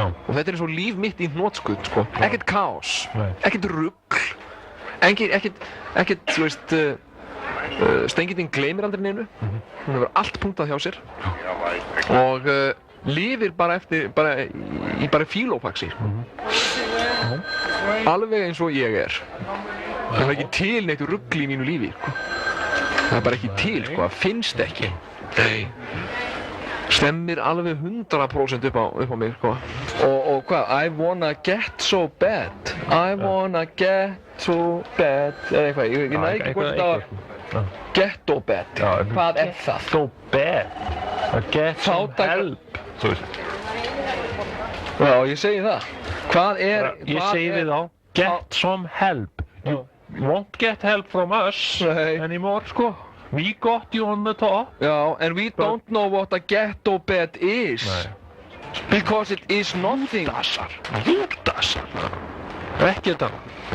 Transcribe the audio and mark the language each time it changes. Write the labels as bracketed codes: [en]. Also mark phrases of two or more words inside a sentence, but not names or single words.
[is] Og þetta er svo líf mitt í hnotskudd, sko. Ekkert kaos, ekkert rugl, ekkert, þú veist, Steingateinn gleymir aldrei neinu, hún hefur allt punktað hjá sér og lifir bara í fílófaxi, alveg eins og ég er. Það er ekki til neitt rugl í mínu lífi, sko. Það er bara ekki til, sko, það finnst ekki. Nei. Stemmir alveg 100% upp á mig, sko. Og hvað? [en] I wanna get so bad. I wanna get so bad. [is] Eða eitthvað, ég næ ekki hvort þetta var [en] ghetto bad. [is] Hvað er það? [en] So bad. Get some help. [is] Þú veist. Já, ég segi það. Hvað er... Ég segi við þá, [en] get some help. You won't get help from us anymore, sko. We got you on the top. Já, and we don't know what a ghetto bed is. Because it is nothing. [is] Lútasar. Ekki þetta.